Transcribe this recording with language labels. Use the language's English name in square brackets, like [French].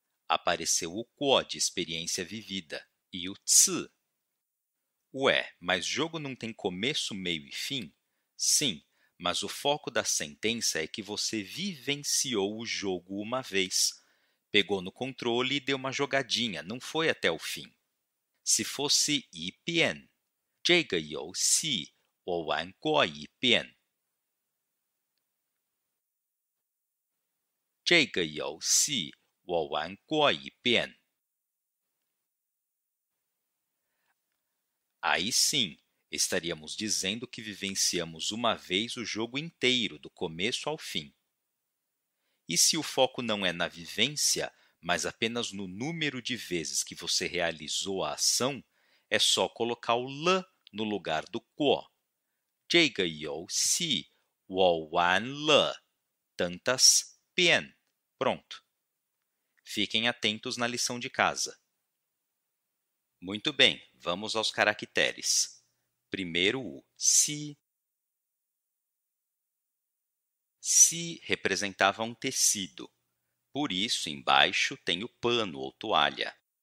[Portuguese] Apareceu o "过" de experiência vivida e o "ts". Ué, mas jogo não tem começo, meio e fim? Sim, mas o foco da sentença é que você vivenciou o jogo uma vez. Pegou no controle e deu uma jogadinha, não foi até o fim. Se fosse [Chinese] 一遍，这个游戏我玩过一遍。这个游戏我玩过一遍。 [Portuguese] Aí sim, estaríamos dizendo que vivenciamos uma vez o jogo inteiro, do começo ao fim. E se o foco não é na vivência, mas apenas no número de vezes que você realizou a ação, é só colocar o "了" no lugar do "过". [Chinese] 这个游戏我玩了 [Portuguese] tantas [Chinese] 遍. [Portuguese] Pronto. Fiquem atentos na lição de casa. Muito bem, vamos aos caracteres. Primeiro o "se". "Se" representava um tecido. Por isso, embaixo tem o pano ou toalha.